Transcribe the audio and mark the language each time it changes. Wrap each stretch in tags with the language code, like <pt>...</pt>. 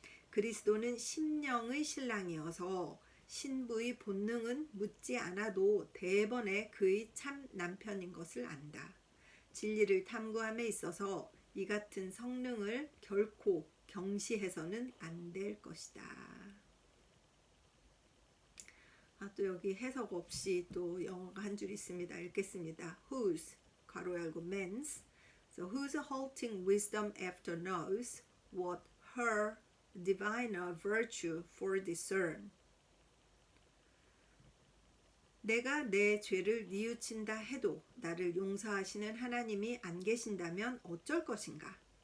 <ko>그리스도는 심령의 신랑이어서 신부의 본능은 묻지 않아도 대번에 그의 참 남편인 것을 안다. 진리를 탐구함에 있어서 이 같은 성능을 결코 경시해서는 안 될 것이다. 또 여기 해석 없이 또 영어가 한 줄 있습니다. 읽겠습니다.</ko> <en>Whose,</en> <ko>괄호 열고</ko> <en>men's, so whose halting wisdom after knows what her diviner virtue for discern.</en> <ko>내가 내 죄를 뉘우친다 해도 나를 용서하시는 하나님이 안 계신다면 어쩔 것인가?</ko>